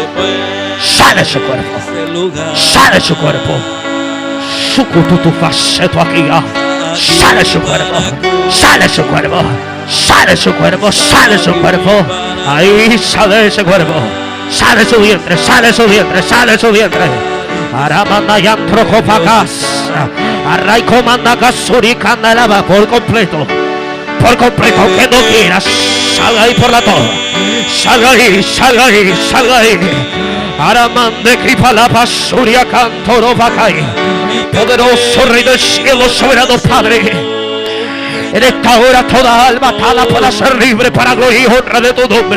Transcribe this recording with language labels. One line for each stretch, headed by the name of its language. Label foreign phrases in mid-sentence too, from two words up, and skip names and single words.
Spanish: Sale su cuerpo. Sale su cuerpo. Tu faceto aquí. Sale su cuerpo. Sale su cuerpo. Sale su cuerpo. Sale su cuerpo. Ahí sale ese cuerpo. Sale su vientre. Sale su vientre. Sale su vientre. Aramanda yantrocopacas. Arraicomandagasuri candelaba por completo. Por completo, que no quieras. Salga ahí por la torre. Salga ahí, salga ahí, salga ahí. Aramande Kripalapa Surya Cantoro Bacay. Poderoso Rey del cielo, soberano Padre. En esta hora toda alma atada pueda ser libre para gloria y honra de tu nombre.